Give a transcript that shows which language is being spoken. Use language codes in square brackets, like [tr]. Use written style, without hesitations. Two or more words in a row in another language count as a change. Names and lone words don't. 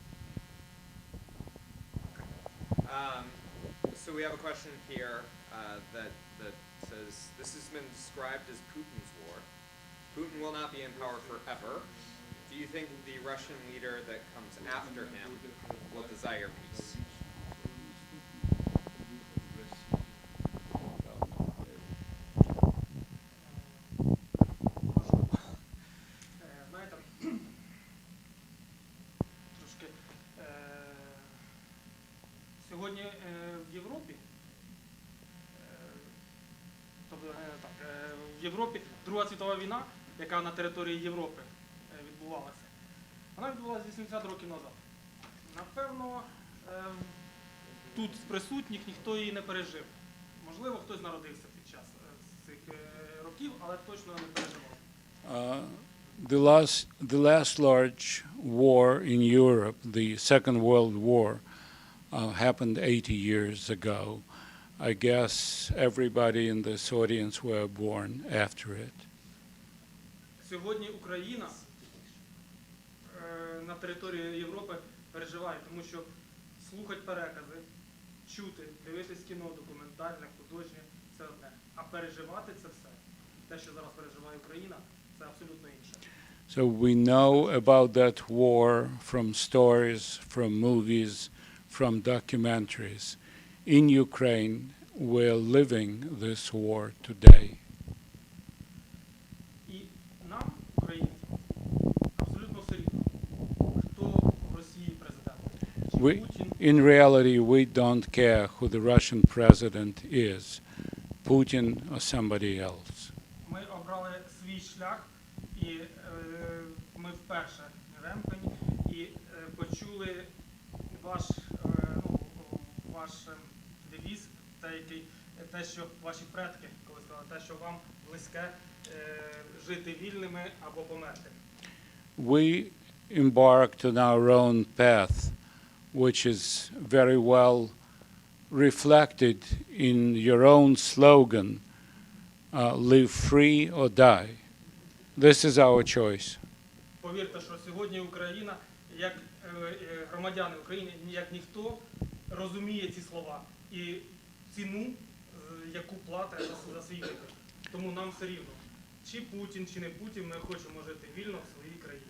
[en] So we have a question here that says, this has been described as Putin's war. Putin will not be in power forever. Do you think the Russian leader that comes after him will desire peace? [uk] Знаєте, трошки сьогодні в Європі, в Європі Друга світова війна, яка на території Європи відбувалася, вона відбувалася 80 років назад. Напевно, тут з присутніх ніхто її не пережив. Можливо, хтось народився під час цих років, але точно не переживав. [en] The last large war in Europe, the Second World War, happened 80 years ago. I guess everybody in this audience were born after it. [uk] Сьогодні Україна на території Європи переживає, тому що слухати перекази, чути, дивитись кіно, документальне, художнє – це одне. А переживати – це все. Те, що зараз переживає Україна, це абсолютно інше. [en] So we know about that war from stories, from movies, from documentaries. In Ukraine, we're living this war today. [uk] І нам, українцям, абсолютно все рівно, хто в Росії президент. Чи Путін, [en] In reality, we don't care who the Russian president is, Putin or somebody else. [uk] ми обрали свій шлях, і ми вперше в Ремпені, і почули ваш девіз, те, що ваші предки, коли сказали, те, що вам близьке жити вільними або померти. [en] We embarked on our own path, which is very well reflected in your own slogan, live free or die. This is our choice. [uk] Повірте, що сьогодні Україна, як громадяни України, як ніхто, розуміє ці слова і ціну, яку платить за свій вибір. Тому нам все рівно, чи Путін, чи не Путін, ми хочемо жити вільно в своїй країні.